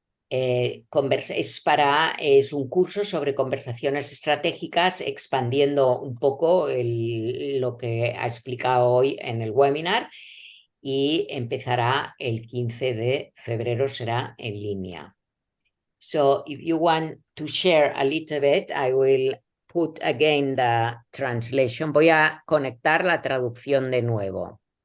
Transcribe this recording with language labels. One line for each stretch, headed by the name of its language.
Spanish: Es un curso sobre conversaciones estratégicas, expandiendo un poco lo que ha explicado hoy en el webinar, y empezará el 15 de febrero, será en línea.
English: So if you want to share a little bit, I will put again the translation.
Spanish: Voy a conectar la traducción de nuevo.